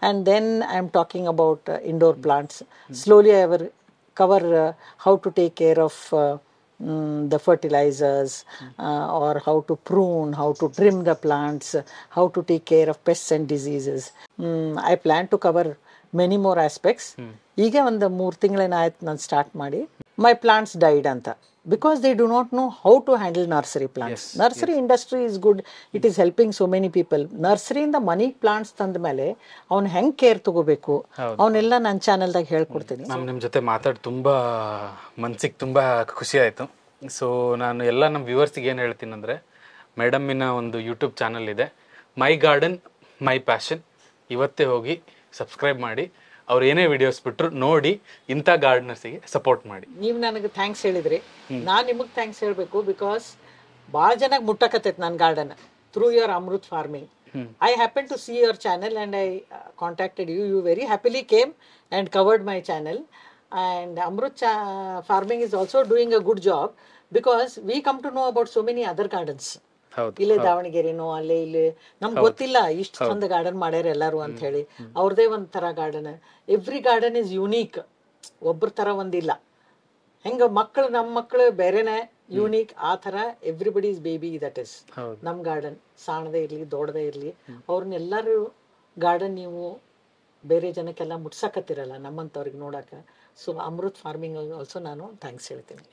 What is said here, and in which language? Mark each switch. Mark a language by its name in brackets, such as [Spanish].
[English] And then I am talking about indoor plants. Slowly I will cover how to take care of the fertilizers, or how to prune, how to trim the plants, how to take care of pests and diseases. I plan to cover many more aspects. [Kannada] ಈಗ ಒಂದು 3 ತಿಂಗಳೇನಾಯ್ತು ನಾನು start ಮಾಡಿ. [English] My plants died ಅಂತ. because they do not know how to handle nursery plants. Nursery industry is good, it is helping so many people. [Kannada] Nursery ಇಂದ ಮನಿ plants ತಂದ ಮೇಲೆ ಅವ್ನು ಹೆಂಗ್ ಕೇರ್ ತಗೋಬೇಕು ಅವನ್ನೆಲ್ಲ ನನ್ನ ಚಾನಲ್ದಾಗ ಹೇಳ್ಕೊಡ್ತೀನಿ. ಮ್ಯಾಮ್ ನಿಮ್ಮ ಜೊತೆ ಮಾತಾಡಿ ತುಂಬ ಮನ್ಸಿಗೆ ತುಂಬ ಖುಷಿ ಆಯಿತು. ಸೊ ನಾನು ಎಲ್ಲ ನಮ್ಮ ವ್ಯೂವರ್ಸಿಗೆ ಏನು ಹೇಳ್ತೀನಿ ಅಂದರೆ, ಮೇಡಮ್ಮಿನ ಒಂದು ಯೂಟ್ಯೂಬ್ ಚಾನಲ್ ಇದೆ, ಮೈ ಗಾರ್ಡನ್ ಮೈ ಪ್ಯಾಷನ್. ಇವತ್ತೇ ಹೋಗಿ ಸಬ್ಸ್ಕ್ರೈಬ್ ಮಾಡಿ, ಅವ್ರು ಏನೇ ವಿಡಿಯೋಸ್ ಬಿಟ್ಟರು ನೋಡಿ, ಇಂಥ ಗಾರ್ಡನರ್ಸಿಗೆ ಸಪೋರ್ಟ್ ಮಾಡಿ. ನೀವು ನನಗೆ ಥ್ಯಾಂಕ್ಸ್ ಹೇಳಿದ್ರಿ, ನಾನು ನಿಮಗೆ ಥ್ಯಾಂಕ್ಸ್ ಹೇಳಬೇಕು. ಬಿಕಾಸ್ ಭಾಳ ಜನಕ್ಕೆ ಮುಟ್ಟಕತ್ತೈತೆ ನನ್ನ garden [English] through your [Kannada] Amrit farming. [English] I happened to see your channel and I contacted you. You very happily came and covered my channel. And Amrut Farming is also doing a good job because we come to know about so many other gardens. [Kannada] ಇಲ್ಲೇ ದಾವಣಗೆರೆನೋ ಅಲ್ಲೇ ಇಲ್ಲಿ ನಮ್ಗೆ ಗೊತ್ತಿಲ್ಲ ಇಷ್ಟು ಚಂದ garden ಮಾಡ್ಯಾರ ಎಲ್ಲರೂ ಅಂತ ಹೇಳಿ. ಅವ್ರದೇ ಒಂಥರ garden. [English] every garden is unique, [Kannada] ಒಬ್ರ ಥರ ಒಂದಿಲ್ಲ. ಹೆಂಗ ಮಕ್ಕಳು ನಮ್ಮ ಮಕ್ಕಳು ಬೇರೆನೆ ಯೂನಿಕ್, ಆ ಥರ [English] Everybody is baby. That is [Kannada] ನಮ್ಮ ಗಾರ್ಡನ್. ಸಣ್ಣದೇ ಇರಲಿ ದೊಡ್ಡದೇ ಇರಲಿ, ಅವ್ರನ್ನೆಲ್ಲರೂ ಗಾರ್ಡನ್ ನೀವು ಬೇರೆ ಜನಕ್ಕೆಲ್ಲ ಮುಟ್ಸಕತ್ತಿರಲ್ಲ ನಮ್ಮಂಥವ್ರಿಗೆ ನೋಡಕ್ಕೆ. ಸೊ ಅಮೃತ್ ಫಾರ್ಮಿಂಗ್ ಆಲ್ಸೋ ನಾನು ಥ್ಯಾಂಕ್ಸ್ ಹೇಳ್ತೀನಿ.